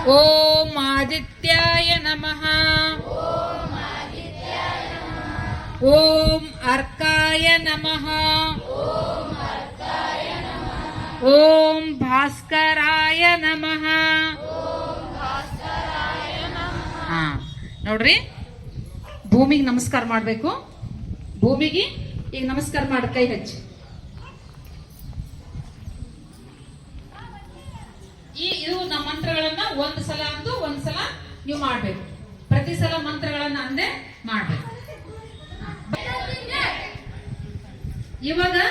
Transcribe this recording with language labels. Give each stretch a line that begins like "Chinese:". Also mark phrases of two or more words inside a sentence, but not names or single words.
Sanskrit: ಓಂ ಆದಿತ್ಯಾಯ ನಮಃ. ಓಂ ಆದಿತ್ಯಾಯ ನಮಃ. ಓಂ ಅರ್ಕಾಯ ನಮಃ. ಓಂ ಅರ್ಕಾಯ ನಮಃ. ಓಂ ಭಾಸ್ಕರಾಯ ನಮಃ. ಓಂ ಭಾಸ್ಕರಾಯ ನಮಃ.
Kannada: ಹಾ ನೋಡ್ರಿ, ಭೂಮಿಗೆ ನಮಸ್ಕಾರ ಮಾಡಬೇಕು. ಭೂಮಿಗೆ ಈಗ ನಮಸ್ಕಾರ ಮಾಡಿ ಕೈ ಹಚ್ಚಿ. ಇದು ನಮ್ಮ ಮಂತ್ರಗಳನ್ನ ಒಂದ್ ಸಲ ಅಂದು ಒಂದ್ ಸಲ ನೀವು ಮಾಡ್ಬೇಕು. ಪ್ರತಿ ಸಲ ಮಂತ್ರಗಳನ್ನ ಅಂದೇ ಮಾಡ್ಬೇಕು. ಇವಾಗ